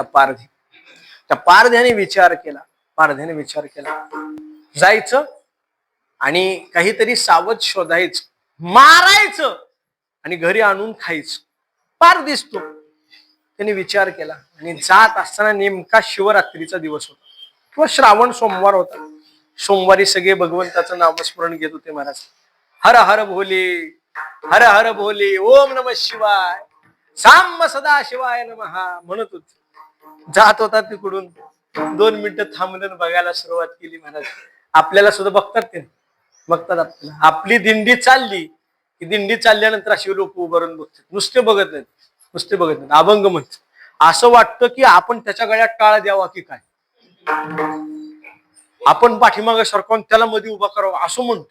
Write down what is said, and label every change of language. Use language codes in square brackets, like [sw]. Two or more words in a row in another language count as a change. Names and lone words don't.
[mr] पारधी, त्या पारध्याने विचार केला जायचं आणि काहीतरी सावध शोधायचं, मारायचं आणि घरी आणून खायचं. पार दिसतो. त्याने विचार केला आणि जात असताना नेमका शिवरात्रीचा दिवस होता किंवा श्रावण सोमवार होता. सोमवारी सगळे भगवंताचं नामस्मरण घेत होते महाराज. [hi] हर हर भोले, हर हर भोले, [sa] ओम नमः शिवाय, साम सदा शिवाय नमः [mr] म्हणत होते. जात होता तिकडून 2 मिनिटं थांबलं, बघायला सुरुवात केली महाराज. आपल्याला सुद्धा बघतात आपल्याला. आपली दिंडी चालली की दिंडी चालल्यानंतर अशी लोक उभारून बघतात, नुसते बघत नाहीत. अभंग म्हणत असं वाटतं की आपण त्याच्या गळ्यात टाळ द्यावा की काय, आपण पाठीमागे सरकवून त्याला मध्ये उभा करावा असं म्हणतो.